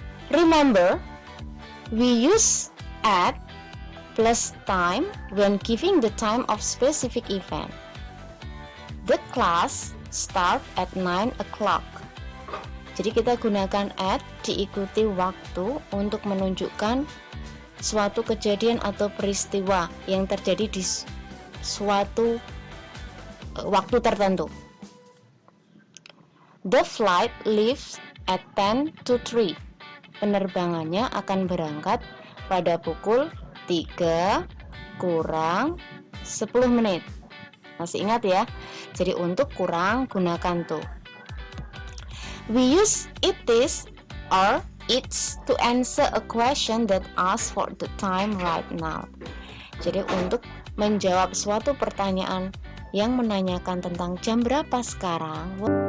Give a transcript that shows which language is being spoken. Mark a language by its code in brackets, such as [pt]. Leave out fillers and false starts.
[en] Remember, we use at plus time when giving the time of specific event. The class start at 9 o'clock. [id] Jadi kita gunakan at diikuti waktu untuk menunjukkan suatu kejadian atau peristiwa yang terjadi di suatu waktu tertentu. [en] The flight leaves at 10 to 3. [id] Penerbangannya akan berangkat pada pukul 3 kurang 10 menit. Masih ingat ya? Jadi untuk kurang gunakan to. [en] We use it is or it's to answer a question that asks for the time right now. [id] Jadi untuk menjawab suatu pertanyaan yang menanyakan tentang jam berapa sekarang.